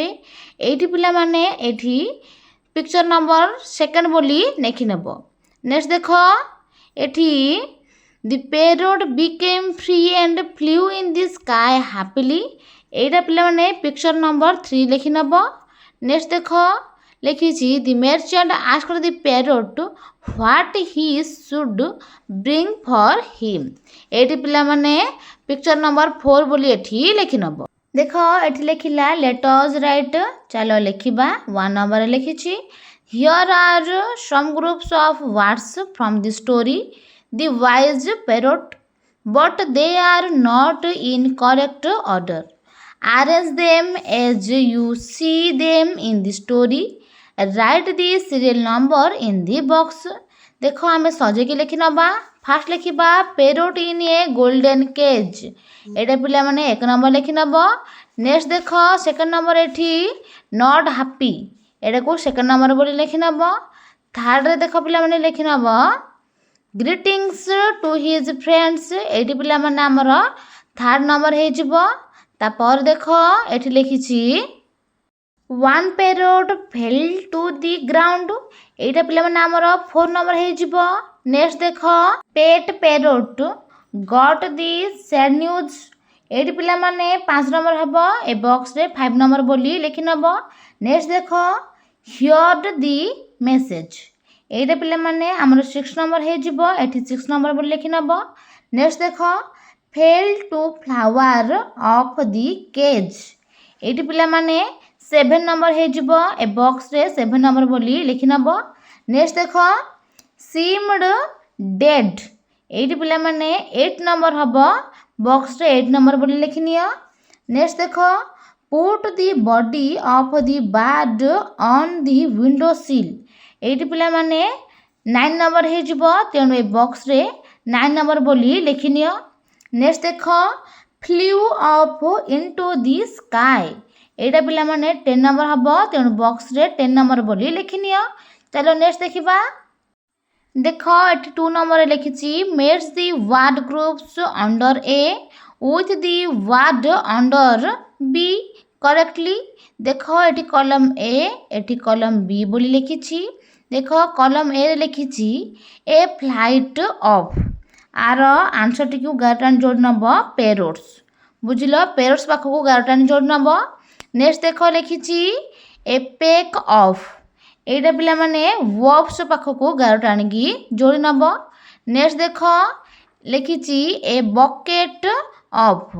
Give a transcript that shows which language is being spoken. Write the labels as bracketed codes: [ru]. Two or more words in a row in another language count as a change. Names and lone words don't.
[or] ଏଇଠି ପିଲାମାନେ ଏଠି [en] picture number second [or] ବୋଲି ଲେଖିନେବ। ନେକ୍ସଟ ଦେଖ ଏଠି [en] the parrot became free and flew in the sky happily। [or] এইটা ପିଲାମାନେ [en] picture number [or] 3 ଲେଖିନେବ। ନେକ୍ସଟ ଦେଖ ଲେଖିଛି [en] the merchant asked the parrot what he should bring for him। [or] ଏଇଠି ପିଲାମାନେ [en] picture number [or] 4 ବୋଲି ଏଠି ଲେଖିନେବ। ଦେଖ ଏଠି ଲେଖିଲା [en] let us write। [or] ଚାଲ ଲେଖିବା 1 ନମ୍ବରରେ ଲେଖିଛି [en] here are some groups of words from the story the wise parrot but they are not in correct order। arrange them as you see them in the story। write the serial number in the box। [or] ଦେଖ ଆମେ ସଜେଇକି ଲେଖିନେବା। ଫାଷ୍ଟ ଲେଖିବା [en] parrot in a golden cage। [or] ଏଇଟା ପିଲାମାନେ 1 ନମ୍ବର ଲେଖିନେବ। ନେକ୍ସଟ ଦେଖ [en] second number [or] ଏଠି [en] not happy। [or] ଏଇଟାକୁ [en] second number [or] ବୋଲି ଲେଖିନେବ। ଥାର୍ଡ଼ରେ ଦେଖ ପିଲାମାନେ ଲେଖିନେବ [en] greetings to his friends। [or] ଏଇଠି ପିଲାମାନେ ଆମର [en] third number [or] ହେଇଯିବ। ତାପରେ ଦେଖ ଏଠି ଲେଖିଛି [en] one parrot fell to the ground। [or] এইটা ପିଲାମାନେ ଆମର 4 ନମ୍ବର ହେଇଯିବ। ନେକ୍ସଟ ଦେଖ [en] pet parrot got the sad news। [or] ଏଇଠି ପିଲାମାନେ 5 ନମ୍ବର ହେବ। ଏ ବକ୍ସରେ 5 ନମ୍ବର ବୋଲି ଲେଖିନେବ। ନେକ୍ସଟ ଦେଖ [en] heard the message। [or] এইটা ପିଲାମାନେ ଆମର 6 ନମ୍ବର ହେଇଯିବ। ଏଠି 6 ନମ୍ବର ବୋଲି ଲେଖିନେବ। ନେକ୍ସଟ ଦେଖ [en] fell to flower of the cage। [or] এইଠି ପିଲାମାନେ 7 ନମ୍ବର ହେଇଯିବ। ଏ ବକ୍ସରେ 7 ନମ୍ବର ବୋଲି ଲେଖିନେବ। ନେକ୍ସଟ ଦେଖ [en] seemed dead। [or] এইଠି ପିଲାମାନେ 8 ନମ୍ବର ହେବ। ବକ୍ସରେ 8 ନମ୍ବର ବୋଲି ଲେଖିନିଅ। ନେକ୍ସଟ ଦେଖ [en] put the body of the bird on the window sill। [or] এইଠି ପିଲାମାନେ 9 ନମ୍ବର ହେଇଯିବ। ତେଣୁ ଏ ବକ୍ସରେ 9 ନମ୍ବର ବୋଲି ଲେଖିନିଅ। ନେକ୍ସଟ ଦେଖ [en] flew up into the sky। [or] এইটা ପିଲାମାନେ 10 ନମ୍ବର ହେବ। ତେଣୁ ବକ୍ସରେ 10 ନମ୍ବର ବୋଲି ଲେଖିନିଅ। ଚାଲ ନେକ୍ସଟ ଦେଖିବା। ଦେଖ ଏଠି 2 ନମ୍ବରରେ ଲେଖିଛି [en] match the word groups under A with the word under B correctly। [or] ଦେଖ ଏଠି କଲମ A ଏଠି କଲମ B ବୋଲି ଲେଖିଛି। ଦେଖ କଲମ A ରେ ଲେଖିଛି [en] a flight of। [or] ଆର ଆନ୍ସରଟିକୁ ଗାରଟାଣି ଯୋଡ଼ି ନେବ parrots। ବୁଝିଲ parrots ପାଖକୁ ଗାରଟାଣି ଯୋଡ଼ି ନେବ। ନେକ୍ସଟ ଦେଖ ଲେଖିଛି [en] a peck of. [or] এইটা ପିଲାମାନେ ୱବ୍ସ ପାଖକୁ ଗାରଟା ଆଣିକି ଯୋଡ଼ି ନେବ। ନେକ୍ସଟ ଦେଖ ଲେଖିଛି [en] a bucket of.